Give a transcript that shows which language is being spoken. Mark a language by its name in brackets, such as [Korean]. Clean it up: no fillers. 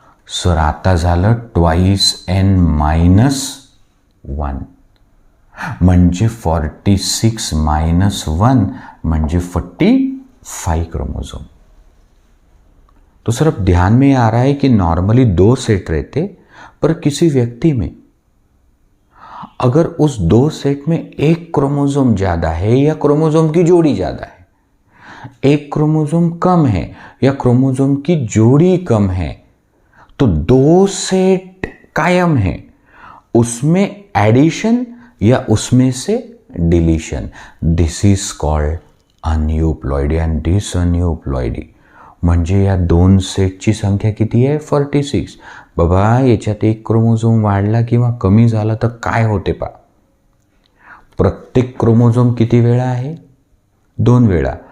[Marathi] Sir आता झालं 2n-1, म्हणजे 46 - 1 म्हणजे 45 क्रोमोसोम. [Hindi] तो सर अब ध्यान में आ रहा है कि नॉर्मली 2 सेट रहते, पर किसी व्यक्ति में अगर उस 2 सेट में एक क्रोमोसोम ज़्यादा है या क्रोमोसोम की जोड़ी ज़्यादा है, एक क्रोमोसोम कम है या क्रोमोसोम की जोड़ी कम है, तो 2 सेट कायम है, उसमें एडिशन या उसमें से deletion. [English] This is called aneuploidy and डिसअनयूप्लॉइडी. [Marathi] म्हणजे या 2 सेटची संख्या किती आहे? 46. बाबा याच्यात एक क्रोमोसोम वाढला किंवा कमी झाला तर काय होते पा? प्रत्येक क्रोमोसोम किती वेळा आहे? 2 वेळा.